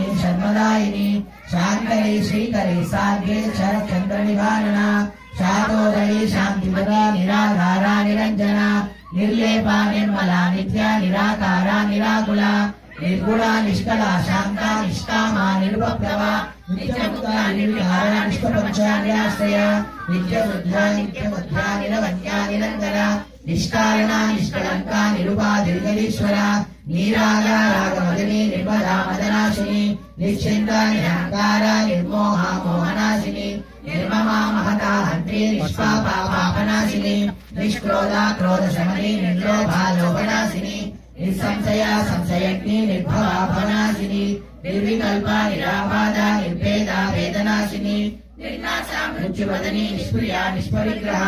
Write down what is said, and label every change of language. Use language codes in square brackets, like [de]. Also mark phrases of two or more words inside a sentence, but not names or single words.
[sa] శర్మదాయిని శాంకరి శ్రీకరి సాధ్యే శరచంద్ర నివారణ శాతోదరి శాంతిధర నిరాధారా నిరంజన నిర్లేపా నిర్మలా నిత్య నిరాకార నిరాకుల నిర్గుణ నిష్కళ శాంత నిష్కామా నిరుపప్లవ నిత్యముక్త నిర్విహార నిష్కపంచాశ్రయ నిత్యబుద్ధ నిత్యబుద్ధ నిరవన్య నిరంతర నిష్కారణ నిష్కళంక నిరుపాధిర్గలీశ్వర नीरागारागमदिनी निर्मदा मदनाशिनी निश्चिन्ता निरहङ्कारा निर्मोहा मोहनाशिनी निर्ममा महता हन्त्री निष्पापा पापनाशिनी निष्क्रोधा क्रोधशमनी निर्लोभा लोभनाशिनी निसंशया संशयग्नि निर्भवा भवनाशिनी निर्विकल्पा निराबाधा निर्भेदा वेदनाशिनी निर्नाशा मृत्युवदनी निष्प्रिया निष्परिग्रहा